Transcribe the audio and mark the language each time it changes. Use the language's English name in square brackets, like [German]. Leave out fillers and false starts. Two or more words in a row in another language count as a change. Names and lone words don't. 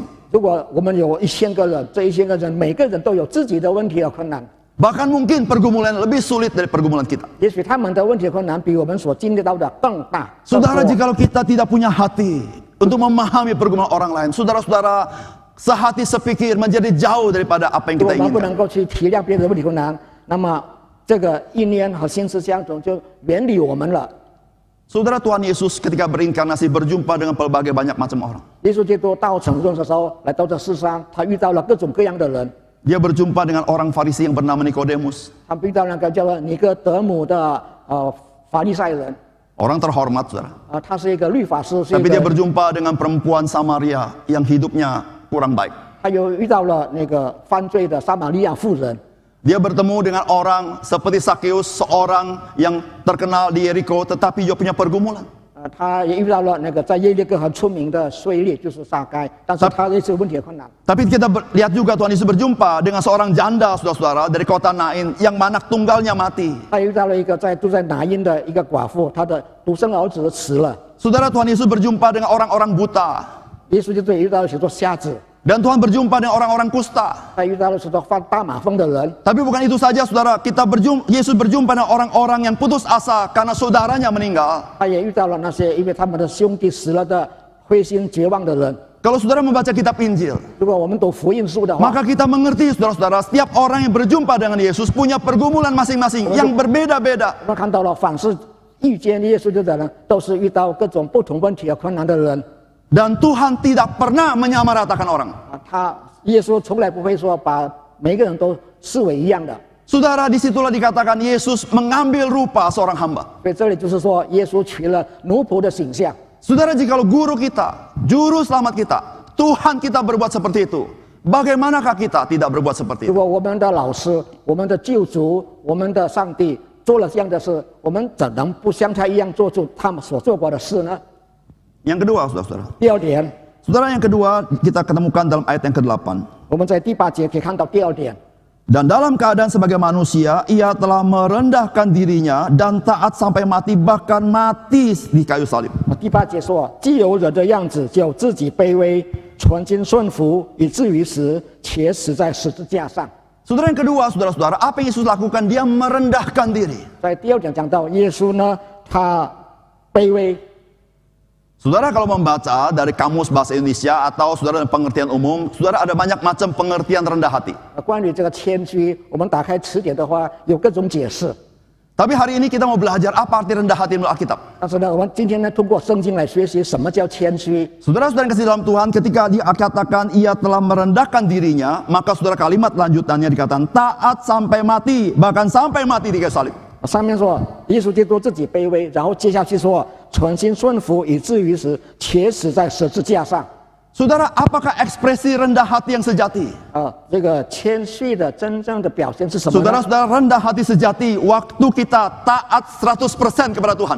[Chinese] 如果我们有1000个人，这1000个人每个人都有自己的问题和困难， [Indonesian] Bahkan mungkin pergumulan lebih sulit dari pergumulan kita. [Chinese] 也许他们的问题困难比我们所经历到的更大。 [Indonesian] Saudara, [Chinese] 更多 [Indonesian] jikalau kita tidak punya hati untuk memahami pergumulan orang lain, saudara-saudara, sehati sepikir menjadi jauh daripada apa yang [Chinese] 如果 [Indonesian] kita [Chinese] 我们不 [Indonesian] inginkan. [Chinese] 能够去体谅别人的问题困难，那么这个意念和心思相同就远离我们了。 [Indonesian] Saudara, Tuhan Yesus ketika berinkarnasi berjumpa dengan pelbagai banyak macam orang. [Chinese] 耶稣基督道成肉身的时候，来到这世上，他遇到了各种各样的人。 [Indonesian] Dia berjumpa dengan orang Farisi yang bernama Nikodemus, [Chinese] 他遇到那个叫做尼哥德姆的法利赛人， [Indonesian] orang terhormat, saudara. [Chinese] 他是一个律法师，是一 [Indonesian] Tapi dia [Chinese] 个， [Indonesian] berjumpa dengan perempuan Samaria yang hidupnya kurang baik. [Chinese] 他又遇到了那个犯罪的撒玛利亚妇人。 [Indonesian] Dia bertemu dengan orang seperti Sakeus, seorang yang terkenal di Yeriko, tetapi juga punya pergumulan. [Chinese] 他也遇到了那个在耶利哥很出名的税吏，就是撒该，但是他也是有问题的困难。 [Indonesian] Tapi kita lihat juga Tuhan Yesus berjumpa dengan seorang janda, saudara-saudara, dari kota Nain yang anak tunggalnya mati. [Chinese] 他遇到了一个住在拿因的一个寡妇，她的独生儿子死了。 [Indonesian] Saudara, Tuhan Yesus berjumpa dengan orang-orang buta. [Chinese] 耶稣基督也遇到了许多瞎子， [Indonesian] Dan Tuhan berjumpa dengan orang-orang kusta. [Chinese] 他遇到了许多患大麻风的人。 [Indonesian] Tapi bukan itu saja, saudara. Yesus berjumpa dengan orang-orang yang putus asa karena saudaranya meninggal. [Chinese] 他也遇到了那些因为他们的兄弟死了的灰心绝望的人。 [Indonesian] Kalau saudara membaca kitab Injil, [Chinese] 如果我们读福音书的话， [Indonesian] maka kita mengerti, saudara-saudara, setiap orang yang berjumpa dengan Yesus punya pergumulan masing-masing yang berbeda-beda. [Chinese] 我们看到了凡是遇见耶稣的人，都是遇到各种不同问题和困难的人。 [Indonesian] Dan Tuhan tidak pernah menyamaratakan orang. [Chinese] 耶稣从来不会说把每个人都视为一样的。 [Indonesian] Saudara, disitulah dikatakan Yesus mengambil rupa seorang hamba. [Chinese] 所以这里就是说，耶稣取了奴仆的形象。 [Indonesian] Saudara, jikalau guru kita, juru selamat kita, Tuhan kita berbuat seperti itu, bagaimanakah kita tidak berbuat seperti [Chinese] 如 [Indonesian] itu? [Chinese] 果我们的老师、我们的救主、我们的上帝做了这样的事，我们怎能不像他一样做出他们所做过的事呢？ [Indonesian] Yang kedua, saudara-saudara. [Chinese] 第二点， [Indonesian] Saudara, yang kedua kita ketemukan dalam ayat yang ke-8. [Chinese] 我们在第8节可以看到第二点。 [Indonesian] Dan dalam keadaan sebagai manusia, ia telah merendahkan dirinya dan taat sampai mati, bahkan mati di kayu salib. [Chinese] 第8节说，既有人的样子，就自己卑微，存心顺服，以至于死，且死在十字架上。 [Indonesian] Saudara, yang kedua, saudara-saudara, apa yang Yesus lakukan? Dia merendahkan diri. [Chinese] 在第二点讲到耶稣呢，他卑微。 [Indonesian] Saudara, kalau membaca dari kamus bahasa Indonesia atau saudara dalam pengertian umum, saudara ada banyak macam pengertian rendah hati. [Chinese] 关于这个谦虚，我们打开词典的话，有各种解释。 [Indonesian] Tapi hari ini kita mau belajar apa arti rendah hati menurut Alkitab. [Chinese] 但是呢，我们今天呢，通过圣经来学习什么叫谦虚。 [Indonesian] Saudara-saudara yang kasih dalam Tuhan, ketika dikatakan ia telah merendahkan dirinya, maka saudara kalimat lanjutannya dikatakan taat sampai mati, bahkan sampai mati di kayu salib. [Chinese] 上面说耶稣基督自己卑微，然后接下去说存心顺服，以至于死，且死在十字架上。 [Indonesian] Saudara, apakah ekspresi rendah hati yang sejati? [Chinese] 这个谦虚的真正的表现是什么呢？ [Indonesian] Saudara-saudara, rendah hati sejati waktu kita taat 100% kepada Tuhan.